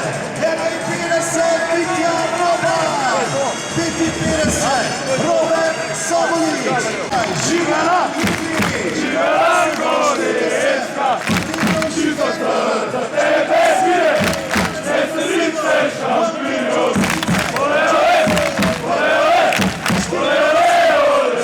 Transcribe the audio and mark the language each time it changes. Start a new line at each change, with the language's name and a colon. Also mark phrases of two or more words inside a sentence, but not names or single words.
Slovenian: 51, Mitja Robar, 55, Robert Sabolić, Žigala Ilić, Žigala Gorička! Život za tebe svire! Sesterice šampion! Ole, ole! Ole, ole! Ole, ole!